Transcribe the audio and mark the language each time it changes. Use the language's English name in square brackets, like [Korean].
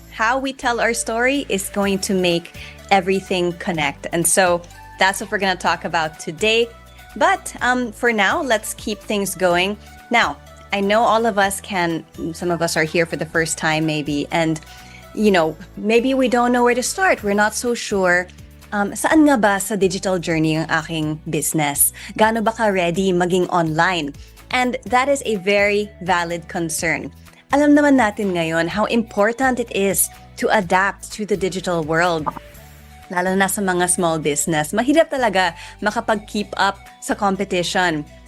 [English] How we tell our story is going to make everything connect. And so that's what we're going to talk about today. But for now, let's keep things going. Now, I know all of us some of us are here for the first time maybe, and maybe we don't know where to start. We're not so sure. [Filipino] Saan nga ba sa digital journey ang aking business? Gaano ba ka ready maging online? [English] And that is a very valid concern. [Filipino] Alam naman natin ngayon [English] how important it is to adapt to the digital world. [Filipino] Lalo na sa mga small business, mahirap talaga makapag-keep up sa competition.